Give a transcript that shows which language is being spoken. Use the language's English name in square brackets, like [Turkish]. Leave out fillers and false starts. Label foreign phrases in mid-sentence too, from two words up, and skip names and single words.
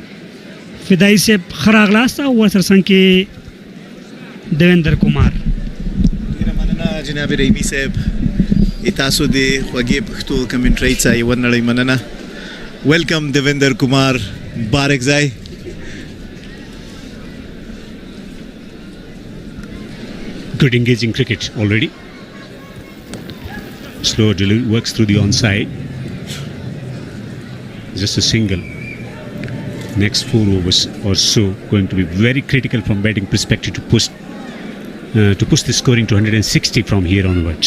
[Pashto] فدایي صاحب ښه راغلاست او ورسره څنګ کې دیویندر کمار. جناب رحیمي صاحب تاسو د خوږې پښتو کمنټرۍ څخه یوه نړۍ مننه. ویلکم دیویندر کمار بارکزای. [English] Good engaging cricket already. Slow delivery works through the onside. Just a single. Next 4 overs or so going to be very critical from batting perspective to push the scoring to 160 from here onwards.